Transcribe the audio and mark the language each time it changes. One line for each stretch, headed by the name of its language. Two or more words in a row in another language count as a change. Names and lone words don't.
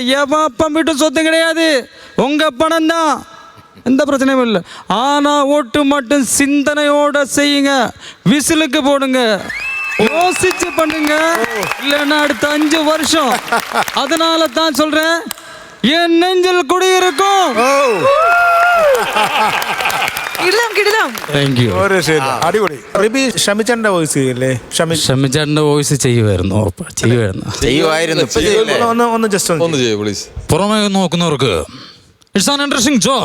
Tamil: எவன் வீட்டு சொத்து கிடையாது, உங்கள் பணம் தான், எந்த பிரச்சனையும் இல்லை. ஆனால் ஓட்டு மட்டும் சிந்தனையோட செய்யுங்க, விசிலுக்கு போடுங்க, யோசிச்சு பண்ணுங்க, இல்லைன்னா அடுத்த 5 வருஷம். அதனால தான் சொல்றேன், என் நெஞ்சில் குடியிருக்கும்.
Malayalam: അടിപൊളി. റിബി ഷമിച്ചേട്ടൻ്റെ വോയിസ് ഇല്ലേ? ഷമിച്ചേട്ടൻ്റെ വോയിസ് ചെയ്യുമായിരുന്നു. ഒന്ന് ജസ്റ്റ് ഒന്ന് ചെയ്യൂ പ്ലീസ്. പുറമേ നോക്കുന്നവർക്ക്
English: it's an interesting job.